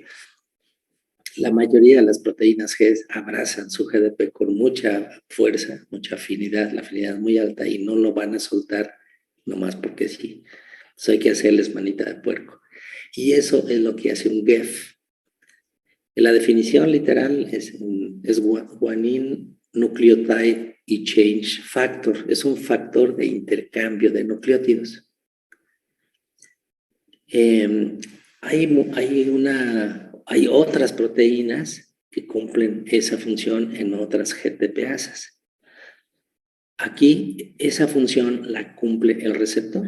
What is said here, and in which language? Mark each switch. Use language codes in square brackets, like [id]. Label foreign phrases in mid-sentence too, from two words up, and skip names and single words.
[es] La mayoría de las proteínas G abrazan su GDP con mucha fuerza, mucha afinidad, la afinidad es muy alta y no lo van a soltar nomás porque sí. Entonces hay que hacerles manita de puerco. Y eso es lo que hace un GEF. [en] La definición literal es guanine nucleotide exchange factor. [es] Es un factor de intercambio de nucleótidos. Hay otras proteínas que cumplen esa función en otras GTPasas. Aquí esa función la cumple el receptor.